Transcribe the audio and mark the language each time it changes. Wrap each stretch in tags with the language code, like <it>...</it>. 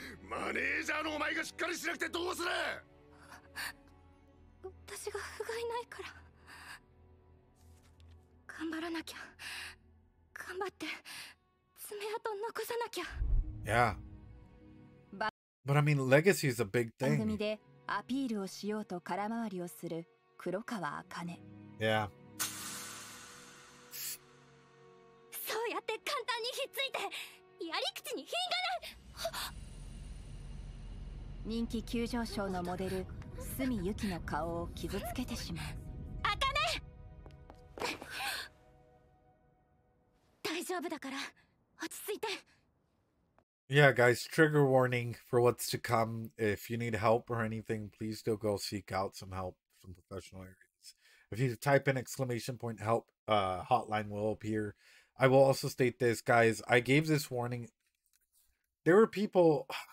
<ja>マネージャーのお前がしっかりしなくてどうする。私が不甲斐ないから頑張らなきゃ。頑張って爪痕残さなきゃ。</ja> <en>Yeah. But I mean, legacy is a big thing.</en> <ja>番組でアピールをしようと空回りをする黒川茜。</ja> <en>Yeah.</en> <ja>そうやって簡単にひっついてやり口に品がない。人気急上昇のモデル角由紀の顔を傷つけてしまう。茜。大丈夫だから落ち着いて。</ja> <en>Yeah, guys, trigger warning for what's to come. If you need help or anything, please do go seek out some help from professional areas. If you type in !help, hotline will appear. I will also state this, guys. I gave this warning. There were people...</en>